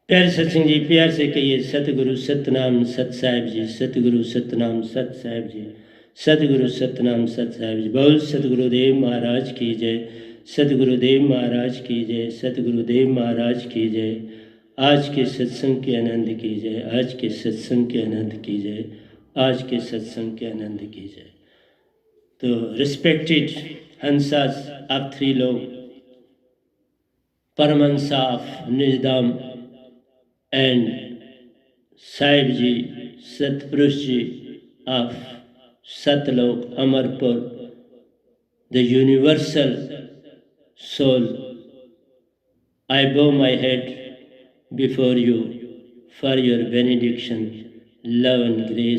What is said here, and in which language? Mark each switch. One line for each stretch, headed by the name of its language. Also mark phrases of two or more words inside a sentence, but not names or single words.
Hindi: प्यारे सत्संग जी, प्यार से कहिए सतगुरु सतनाम सत साहिब जी, सतगुरु सतनाम सत साहिब जी, सतगुरु सतनाम सत साहिब जी। बोल सतगुरुदेव महाराज की जय, सतगुरुदेव महाराज की जय, सतगुरुदेव महाराज की जय। आज के सत्संग के आनंद की जय, आज के सत्संग के आनंद की जय, आज के सत्संग के आनंद की जय।
English: तो respected hansas
Hindi: आप थ्री लोग,
English: Paramhansa of Nijdham and Sahib Ji, Satpurush Ji of Satlok Amarpur, the universal soul, I bow my head before you for your benediction, love and grace.